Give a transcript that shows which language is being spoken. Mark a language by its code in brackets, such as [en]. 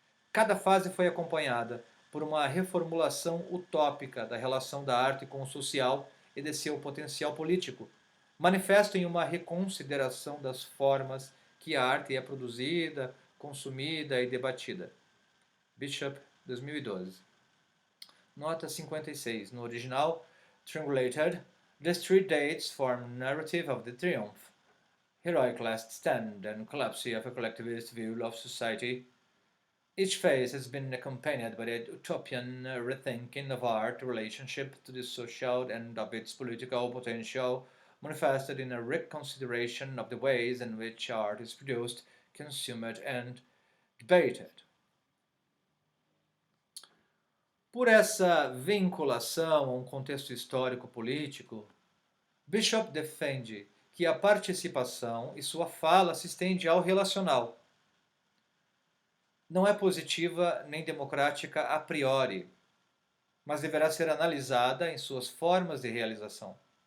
[pt] Cada fase foi acompanhada por uma reformulação utópica da relação da arte com o social e de seu potencial político, manifesto em uma reconsideração das formas que a arte é produzida, consumida e debatida. Bishop, 2012. Nota 56. No original, [en] Triangulated, these three dates form narrative of the triumph, heroic last stand, and collapse of a collectivist view of society. Each phase has been accompanied by a utopian rethinking of art relationship to the social and of its political potential, manifested in a reconsideration of the ways in which art is produced, consumed, and debated. [pt] Por essa vinculação a um contexto histórico-político, Bishop defende que a participação e sua fala se estende ao relacional. Não é positiva nem democrática a priori, mas deverá ser analisada em suas formas de realização.